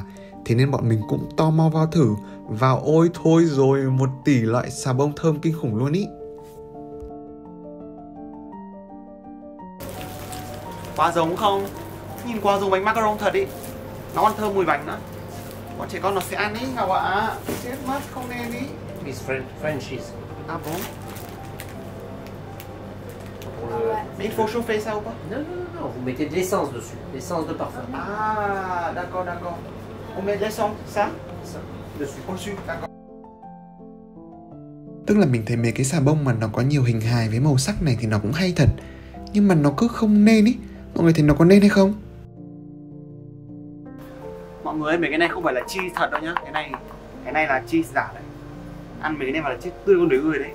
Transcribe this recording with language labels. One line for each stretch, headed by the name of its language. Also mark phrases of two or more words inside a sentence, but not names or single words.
Vietnamese: Thế nên bọn mình cũng tò mò vào thử. Và ôi thôi rồi, 1 tỷ loại xà bông thơm kinh khủng luôn ý. Quá giống không? Nhìn quá giống bánh macaron thật ý. Nó còn thơm mùi bánh nữa. Bọn trẻ con nó sẽ ăn ý Ngọc ạ. Chết mất, không nên ý.
English: It's French cheese.
Vietnamese: À bố.
French: Pour le... Mais il faut chauffer ça ou pas? Non, vous mettez de l'essence dessus, l'essence de parfum. Ah, d'accord. On met de l'essence, ça? Ça, dessus. Au-dessus, d'accord.
Vietnamese: Tức là mình thấy mấy cái xà bông mà nó có nhiều hình hài với màu sắc này thì nó cũng hay thật. Nhưng mà nó cứ không nên ý. Mọi người thấy nó có nên hay không? Mọi người ơi, mấy cái này không phải là cheese thật đâu nhá. Cái này là cheese giả đấy. Ăn mấy cái này mà là cheese tươi con đứa người đấy.